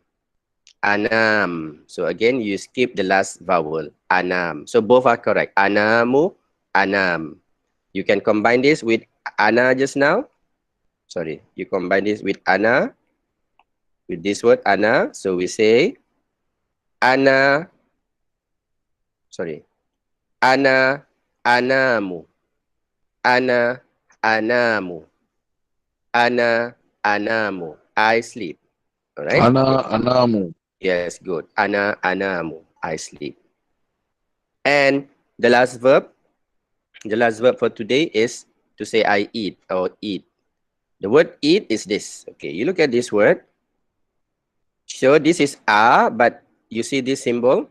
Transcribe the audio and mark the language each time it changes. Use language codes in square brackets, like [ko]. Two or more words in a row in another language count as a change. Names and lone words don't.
[ar] Anam. [en] So again, you skip the last vowel. Anam. So both are correct. Anamu, anam. You can combine this with ana just now. Sorry. You combine this with ana. With this word ana. So we say ana. [ar] Sorry. أنا أنام. أنا أنام. أنا أنام. [en] I sleep. All right. [ar] أنا أنام. [en] Yes, good. [ar] أنا أنام. [en] I sleep. And the last verb for today is to say I eat or eat. The word eat is this. Okay, you look at this word. So this is a, but you see this symbol?